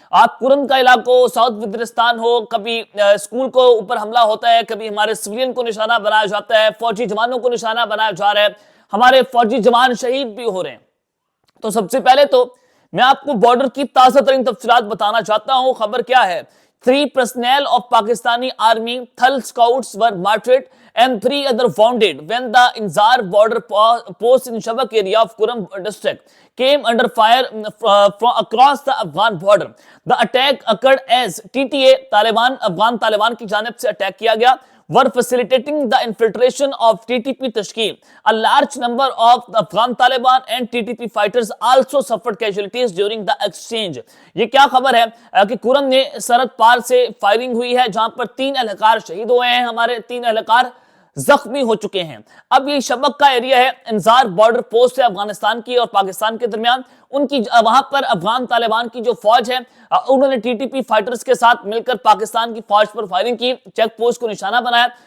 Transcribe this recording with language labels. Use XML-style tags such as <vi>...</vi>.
<hi>आप कुरन का इलाको, साउथ वजीरिस्तान हो, कभी स्कूल को ऊपर हमला होता है, कभी हमारे सिविलियन को निशाना बनाया जाता है, फौजी जवानों को निशाना बनाया जा रहा है, हमारे फौजी जवान शहीद भी हो रहे हैं। तो सबसे पहले तो मैं आपको बॉर्डर की ताजा तरीन तफसीलात बताना चाहता हूं। खबर क्या है?</hi> <en>3 personnel of Pakistani Army Thal Scouts were martyred and 3 other wounded when the Inzar border post in Shabak area of Kuram district came under fire from across the Afghan border. The attack occurred as TTA Taliban,</en> <hi>Afghan Taliban की जानिब से attack किया गया,</hi> <en>were facilitating the infiltration of TTP Tashkil. A large number of the Afghan Taliban and TTP fighters also suffered casualties during the exchange.</en> <hi>ये क्या खबर है कि कुरम ने सरहद पार से फायरिंग हुई है, जहां पर 3 एहलकार शहीद हुए हैं, हमारे 3 एहलकार जख्मी हो चुके हैं। अब ये शबक का एरिया है, इंजार बॉर्डर पोस्ट है अफगानिस्तान की और पाकिस्तान के दरमियान। उनकी वहां पर अफगान तालिबान की जो फौज है, उन्होंने टीटीपी फाइटर्स के साथ मिलकर पाकिस्तान की फौज पर फायरिंग की, चेक पोस्ट को निशाना बनाया।</hi>